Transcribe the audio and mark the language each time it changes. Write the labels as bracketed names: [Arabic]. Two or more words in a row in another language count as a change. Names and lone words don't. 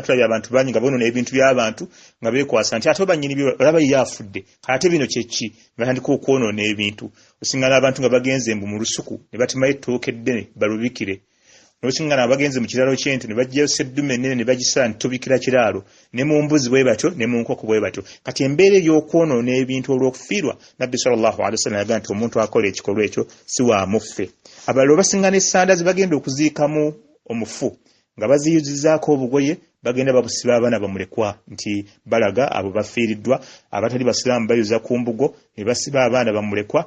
[Ganda] Tulabye abantu bangi nga bonoona ebintu by'abantu nga beekwasa nti ate banyini olaba ye afudde ate bino kyeki batandika okwonoona ebintu. Osingana abantu nga bagenze mu lusuku ne batimayo ettooke eddene balubikire, n'osingana abagenze mu kiraalo ky'ente ne bajjayo seddume ennene ne bagisala ntitubikira kiraalo, ne mu mbuzi bwe batyo ne mu nkoko bwe batyo. Kati embeera ey'okwonoona ebintu olw'okufiirwa, Nabbi [Arabic] صلى الله عليه وسلم [Ganda] yagaa nti omuntu akola ekikolwa ekyo si wa muffe. Abalala basingana essanda ze bagenda okuziikamu omufu nga baziyuzizaako obugoye, bagenda babusiba abaana bamulekwa nti balaga abo bafiiriddwa. Abatali basiraamu bayuza ku mbugo ne basiba abaana bamulekwa.